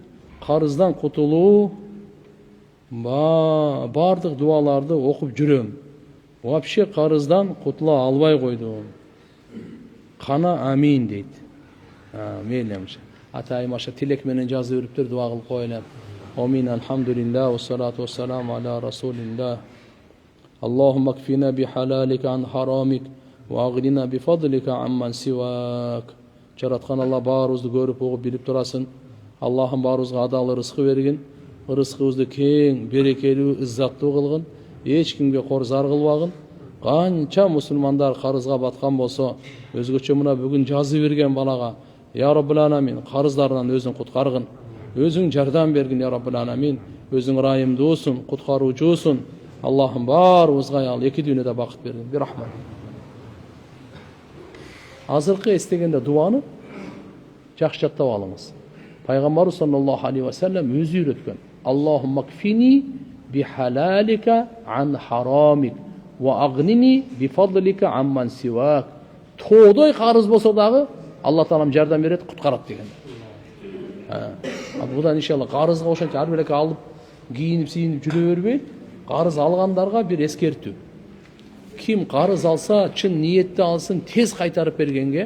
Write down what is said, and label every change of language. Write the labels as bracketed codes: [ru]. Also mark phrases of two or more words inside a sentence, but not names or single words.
[ky] Карыздан кутулуу бардык дуаларды окуп жүрөм. Вообще карыздан кутула албай койдум. Кана амин дейт. Мейлемче. Атай маша тилек менен жазып бериптир, дуа кылып коелем. [ar] Амин, الحمد لله، والصلاة والسلام على رسول الله. اللهم اكفنا بحلالك عن حرامك، وأغننا بفضلك عمن سواك. [ky] Жараткан Алла баарыбызды көрүп угуп билип турасың. Аллахым баарыбызга адал рызкы бергин. Рызкыбызды кең, берекелүү, иззаттуу кылгын. Эч кимге кор зар кылбагын. Канча мусулмандар карызга баткан болсо, өзгөчө мына бүгүн жазып берген балага [ar] يا رب العالمين [ky] карыздарынан өзүң куткаргын. Өзүң жардам бергин [ar] يا رب العالمين. [ky] Өзүң райымдуусун, куткаруучусун. Аллахым баарыбызга ал эки дүйнөдө бакыт бергин. Бир рахмат. Азыркы эстегенде дуаны жакшы жаттап алыңыз. Пайгамбар [ar] صلى الله عليه وسلم [ky] өзү үйрөткөн. [ar] اللهم اكفني بحلالك عن حرامك وأغنني بفضلك عمن سواك. [ky] Тоодой карыз болсо дагы Алла таалам жардам берет, куткарат деген. Будан иншалла карызга ошончо ар бир алып кийинип сийинип жүрө бербей, карыз алгандарга бир эскертүү. Ким карыз алса, чын ниетте алсын, тез кайтарып бергенге.